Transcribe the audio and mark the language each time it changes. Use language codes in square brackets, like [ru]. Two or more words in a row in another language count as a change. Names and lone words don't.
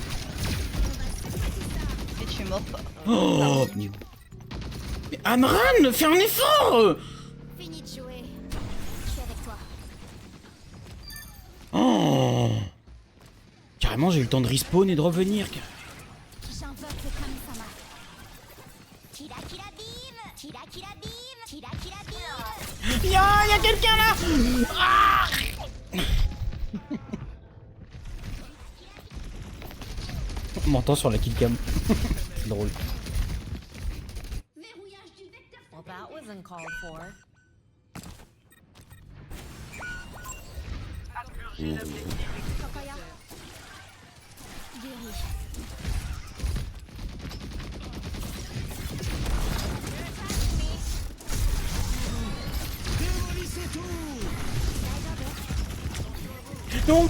[fr] Et tu es mort pas. Oh. Mais Amran, fais un effort. Fini de jouer. Je suis avec toi. Oh. Carrément j'ai eu le temps de respawn et de revenir. J'invoque le Kami-sama. Kira kira beam. Kira kira beam. Kira kira beam. Y'a quelqu'un là. Ah. On m'entend sur la killcam. C'est drôle. [en] Well, that wasn't called for. [fr] Kokoya. Guéri. Non.